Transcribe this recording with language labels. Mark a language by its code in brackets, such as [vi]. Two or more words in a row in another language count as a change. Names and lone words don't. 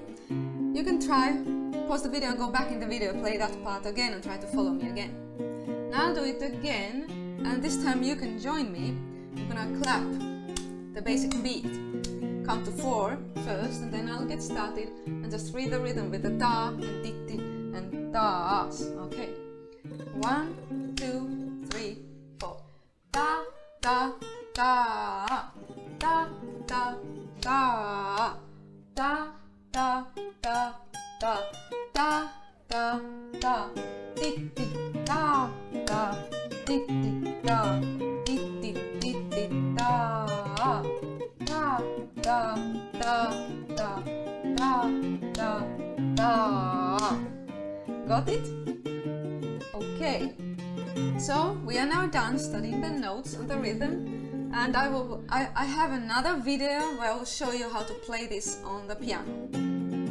[en] You can try, pause the video and go back in the video, play that part again and try to follow me again. Now I'll do it again, and this time you can join me. I'm gonna clap the basic beat. Count to 4 first, and then I'll get started and just read the rhythm with the da and titti and da's. Okay. 1, 2, 3, 4. Da, da, da, da, da, da, da, da, da, da, da, da, da, di, di, da, da, di, di, da, di, di, di, di, da, da, da, da, da, da, da, da. Got it? Okay, so we are now done studying the notes and the rhythm, and I have another video where I will show you how to play this on the piano.